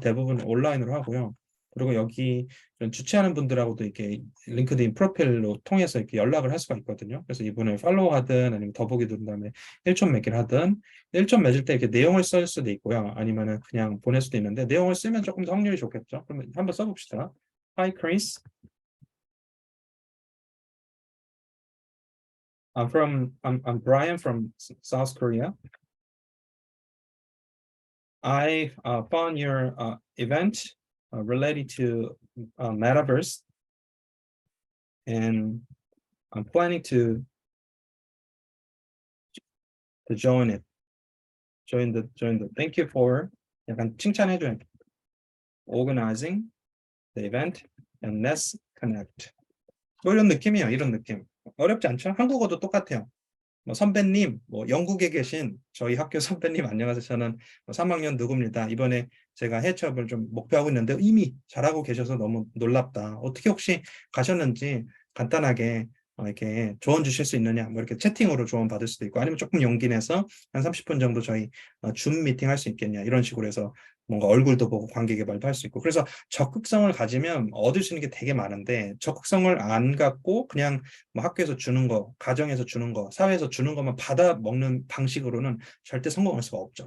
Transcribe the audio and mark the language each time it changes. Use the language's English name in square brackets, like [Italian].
[Korean] 대부분 온라인으로 하고요. 그리고 여기 주최하는 분들하고도 이렇게 링크드인 프로필로 통해서 이렇게 연락을 할 수가 있거든요. 그래서 이분을 팔로우하든 아니면 더보기 누른 다음에 일촌 맺기를 하든 일촌 맺을 때 이렇게 내용을 쓸 수도 있고요. 아니면은 그냥 보낼 수도 있는데 내용을 쓰면 조금 더 확률이 좋겠죠. 그러면 한번 써봅시다. [English] Hi Chris, I'm Brian from South Korea. I found your event related to metaverse, and I'm planning to join it. Join the. Thank you for [Korean] 약간 칭찬해줘요. [English] Organizing the event and let's connect. [Korean] 뭐 이런 느낌이에요. 이런 느낌. 어렵지 않죠? 한국어도 똑같아요. 뭐 선배님, 뭐 영국에 계신 저희 학교 선배님 안녕하세요. 저는 3학년 누구입니다. 이번에 제가 해외 취업을 좀 목표하고 있는데 이미 잘하고 계셔서 너무 놀랍다. 어떻게 혹시 가셨는지 간단하게 이렇게 조언 주실 수 있느냐 뭐 이렇게 채팅으로 조언 받을 수도 있고 아니면 조금 용기 내서 한 30분 정도 저희 줌 미팅 할 수 있겠냐 이런 식으로 해서 뭔가 얼굴도 보고 관계 개발도 할 수 있고 그래서 적극성을 가지면 얻을 수 있는 게 되게 많은데 적극성을 안 갖고 그냥 뭐 학교에서 주는 거, 가정에서 주는 거, 사회에서 주는 것만 받아 먹는 방식으로는 절대 성공할 수가 없죠.